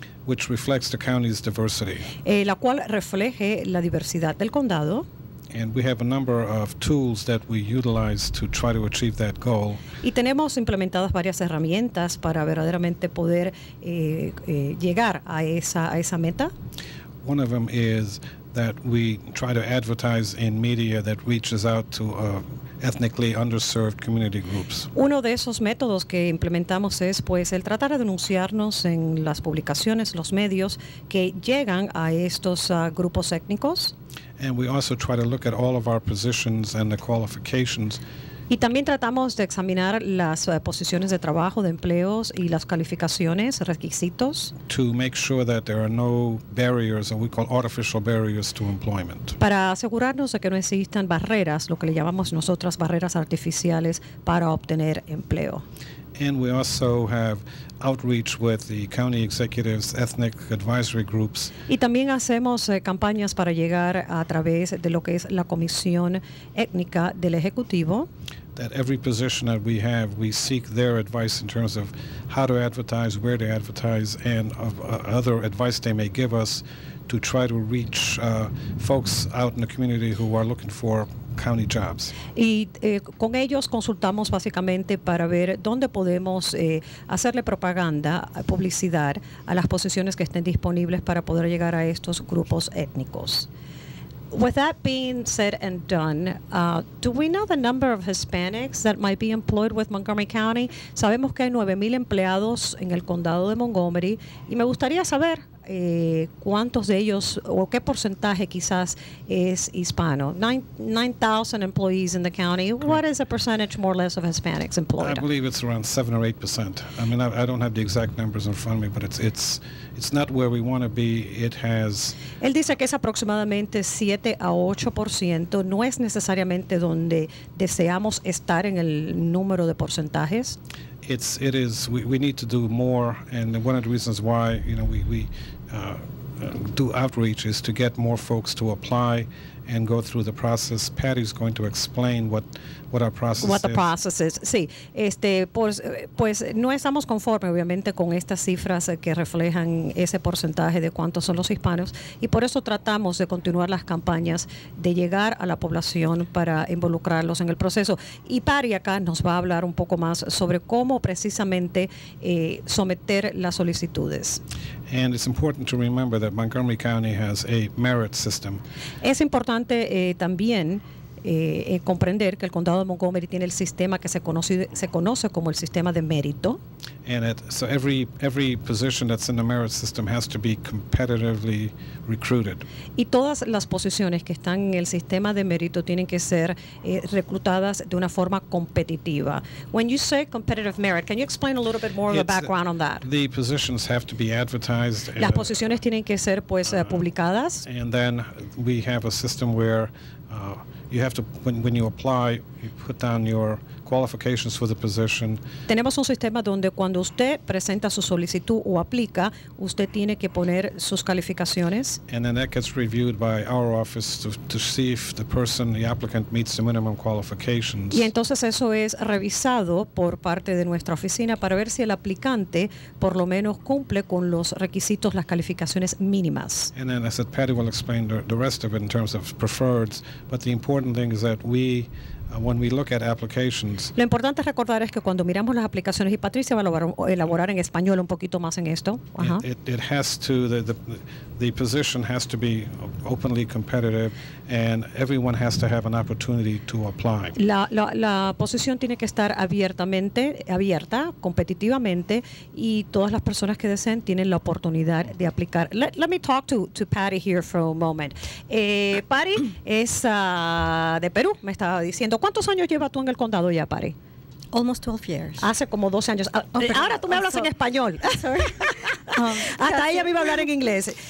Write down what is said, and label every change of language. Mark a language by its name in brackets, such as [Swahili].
[English] Which reflects the county's diversity. [Spanish] La cual refleje la diversidad del condado. [English] And we have a number of tools that we utilize to try to achieve that goal. [Spanish] Y tenemos implementadas varias herramientas para verdaderamente poder llegar a esa meta. [English] One of them is that we try to advertise in media that reaches out to ethnically underserved community groups. [Spanish] Uno de esos métodos que implementamos es pues el tratar de denunciarnos en las publicaciones, los medios que llegan a estos grupos étnicos. [English] And we also try to look at all of our positions and the qualifications [Spanish] Y también tratamos de examinar las posiciones de trabajo, de empleos y las calificaciones, requisitos, [English] to make sure that there are no barriers, or we call artificial barriers to employment. [Spanish] para asegurarnos de que no existan barreras, lo que le llamamos nosotras barreras artificiales para obtener empleo. [English] And we also have outreach with the county executives, ethnic advisory groups, [Spanish] Y también hacemos campañas para llegar a través de lo que es la Comisión Étnica del Ejecutivo, [English] that every position that we have, we seek their advice in terms of how to advertise, where to advertise, and of other advice they may give us to try to reach folks out in the community who are looking for county jobs. [Spanish] y con ellos consultamos básicamente para ver dónde podemos hacerle propaganda, publicidad a las posiciones que estén disponibles para poder llegar a estos grupos étnicos. [English] With that being said and done, do we know the number of Hispanics that might be employed with Montgomery County? [Spanish] Sabemos que hay 9,000 empleados en el condado de Montgomery y me gustaría saber cuántos de ellos o qué porcentaje quizás es hispano. [English] 9,000 employees in the county. What is the percentage more or less of Hispanics employed? I believe it's around 7 or 8%. I mean, I don't have the exact numbers in front of me, but it's not where we want to be. It has. [Spanish] Él dice que es aproximadamente 7 a 8%. No es necesariamente donde deseamos estar en el número de porcentajes. [English] It is. We need to do more, and one of the reasons why we do outreach is to get more folks to apply and go through the process. Patty's going to explain what our process What the is. process is. [Spanish] Sí, pues no estamos conformes obviamente con estas cifras que reflejan ese porcentaje de cuántos son los hispanos y por eso tratamos de continuar las campañas de llegar a la población para involucrarlos en el proceso. Y Patty acá nos va a hablar un poco más sobre cómo precisamente someter las solicitudes. [English] And it's important to remember that Montgomery County has a merit system. [Spanish] Es importante también comprender que el condado de Montgomery tiene el sistema que se conoce como el sistema de mérito. [English] And so every position that's in the merit system has to be competitively recruited. [Spanish] Y todas las posiciones que están en el sistema de mérito tienen que ser reclutadas de una forma competitiva. [English] When you say competitive merit, can you explain a little bit more of the background on that? The positions have to be advertised. [Spanish] Las posiciones tienen que ser publicadas. [English] And then we have a system where you have to, when you apply, you put down your qualifications for the position. [Spanish] Tenemos un sistema donde cuando usted presenta su solicitud o aplica, usted tiene que poner sus calificaciones. [English] And then that gets reviewed by our office to see if the applicant meets the minimum qualifications. [Spanish] Y entonces eso es revisado por parte de nuestra oficina para ver si el aplicante por lo menos cumple con los requisitos, las calificaciones mínimas. [English] And then, as I said, Patty will explain the rest of it in terms of preferreds. But the important thing is that when we look at applications, [Spanish] Lo importante es recordar es que cuando miramos las aplicaciones, y Patricia va a elaborar en español un poquito más en esto. Ajá. [English] it has to, the position has to be openly competitive, and everyone has to have an opportunity to apply. [Spanish] La posición tiene que estar abierta, competitivamente, y todas las personas que deseen tienen la oportunidad de aplicar. [English] Let me talk to Patty here for a moment. [Spanish] Patty es de Perú, me estaba diciendo. ¿Cuántos años llevas tú en el condado ya, Patty? [English] Almost 12 years. [Spanish] Hace como 12 años. Ahora tú me hablas en español. Hasta ella me iba a hablar en inglés.